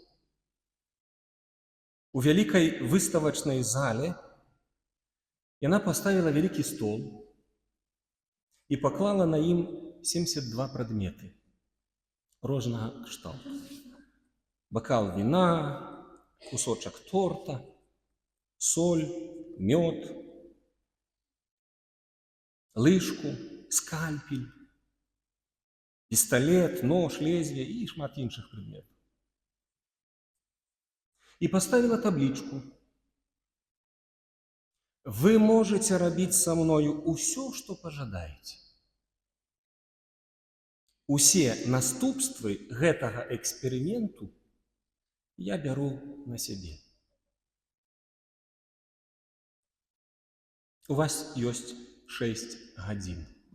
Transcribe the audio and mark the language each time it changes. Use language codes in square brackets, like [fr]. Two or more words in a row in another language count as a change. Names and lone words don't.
[be] У вялікай выставачнай зале яна паставіла вялікі стол і паклала на ім 72 прадметы рознага кшталту. Бакал віна, [ru] кусочек торта, соль, мед, лыжку, скальпель, пистолет, нож, лезвие и [be] шмат іншых [ru] предметов. И поставила табличку. Вы можете рабіць со мною усё, что пожадаете. [be] Усе наступствы гэтага эксперименту я бяру на сябе. У вас ёсць 6 гадзін.